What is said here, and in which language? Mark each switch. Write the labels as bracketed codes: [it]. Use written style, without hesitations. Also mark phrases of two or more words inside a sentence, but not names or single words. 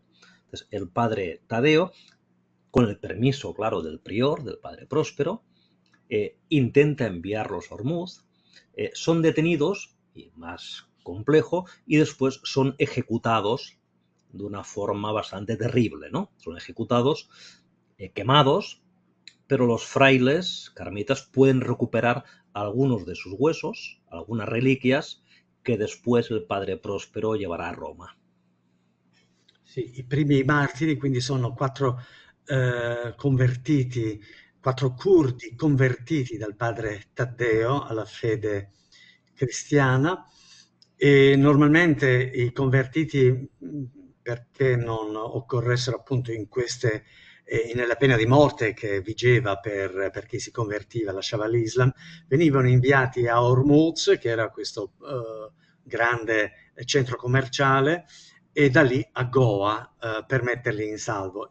[es] Entonces el padre Tadeo, con el permiso, claro, del prior, del padre Próspero, intenta enviarlos a Ormuz, son detenidos, y más complejo, y después son ejecutados de una forma bastante terrible, ¿no? Son ejecutados, quemados, pero los frailes carmelitas pueden recuperar algunos de sus huesos, algunas reliquias, que después el padre Próspero llevará a Roma. [it] Sì, i primi martiri quindi sono 4 convertiti, 4 curdi convertiti dal padre Taddeo alla fede cristiana e normalmente i convertiti, perché non occorressero appunto in queste nella pena di morte che vigeva per chi si convertiva, lasciava l'Islam, venivano inviati a Ormuz, che era questo grande centro commerciale, e da lì a Goa per metterli in salvo.